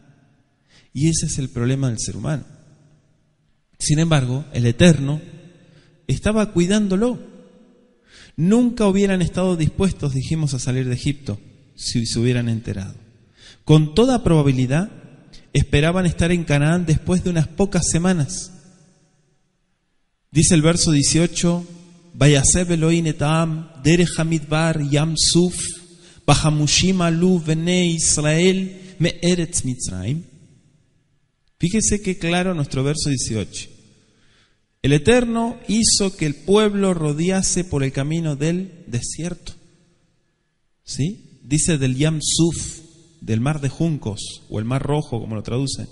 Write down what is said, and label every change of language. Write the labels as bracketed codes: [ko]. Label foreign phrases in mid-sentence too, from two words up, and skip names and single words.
[es] Y ese es el problema del ser humano. Sin embargo, el Eterno estaba cuidándolo. Nunca hubieran estado dispuestos, dijimos, a salir de Egipto si se hubieran enterado. Con toda probabilidad, esperaban estar en Canaán después de unas pocas semanas. Dice el verso 18, [he] ויסב אלוהים את העם, דרך המדבר ים סוף, וחמושים עלו בני ישראל מארץ מצרים. [es] Fíjese qué claro nuestro verso 18. El Eterno hizo que el pueblo rodease por el camino del desierto. ¿Sí? Dice del [he] ים סוף, [es] del mar de juncos, o el mar rojo, como lo traducen.